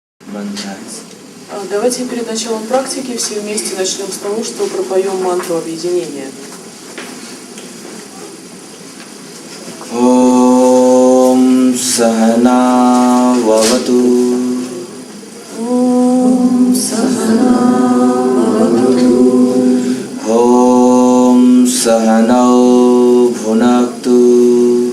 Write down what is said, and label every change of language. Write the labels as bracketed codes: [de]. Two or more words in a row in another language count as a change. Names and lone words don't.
[ru] mantras. Давайте перед началом практики все вместе начнем с того, что пропоем мантру объединения. [sa] ॐ सहना ववतु. ॐ सहना ववतु. ॐ सहनौ भुनक्तु.